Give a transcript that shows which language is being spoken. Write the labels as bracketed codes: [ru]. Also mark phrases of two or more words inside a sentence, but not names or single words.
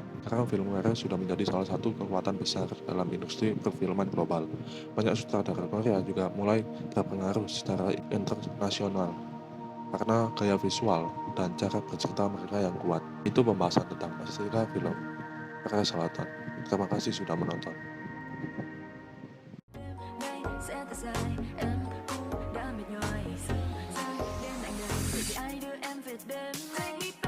[id] Sekarang film Korea sudah menjadi salah satu kekuatan besar dalam industri perfilman global. Banyak sutradara Korea juga mulai terpengaruh secara internasional karena gaya visual dan cara bercerita mereka yang kuat. Itu pembahasan tentang estetika film Korea Selatan. Terima kasih sudah menonton. [vi] Sẽ thật dài em cũng đã mệt nhoài giờ sai đến anh đời vì ai đưa em về bên anh